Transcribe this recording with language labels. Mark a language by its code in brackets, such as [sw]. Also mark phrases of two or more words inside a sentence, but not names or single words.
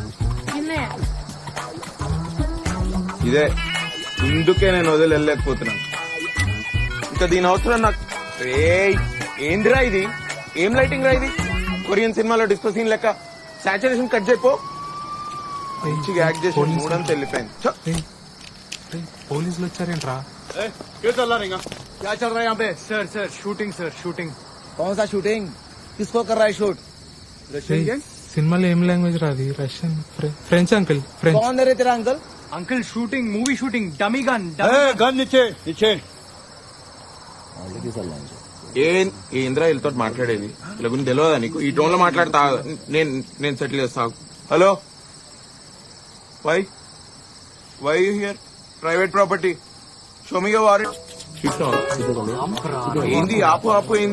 [te] ఇదే ఇందుకే నేను వదిలి వెళ్ళలేకపోతున్నాను. ఇంకా దీని అవసరం నాకు. ఏందిరా ఇది? ఏం లైటింగ్ రా ఇది? కొరియన్ సినిమాలో [en] disco scene [te] లెక్క సాచురేషన్ కట్ చేయపో. మంచిగా యాక్ట్ చేసి మూడంతా వెళ్ళిపోయింది. పోలీసులు వచ్చారేంట్రా? [hi] क्या चल रहा है यहाँ पे? सर शूटिंग. कौन सा शूटिंग? किसको कर रहा है शूट? [te] సినిమాలో ఏం లాంగ్వేజ్ రాది? రష్యన్, ఫ్రెంచ్ అంకుల్. ఫ్రెంచ్. [hi] कौन दे रहे तेरा अंकल? [en] uncle shooting movie shooting dummy gun. [hi] गन नीचे. [te] ఏంద్రా వీళ్ళతో మాట్లాడేది? ఇలా గురించి తెలియదా నీకు? ఈ టోన్ లో మాట్లాడతా. నేను సెటిల్ చేస్తా. [en] hello, why here? private property. [te] షోమిగా వారెంట్. ఏంది ఆపు ఏంది?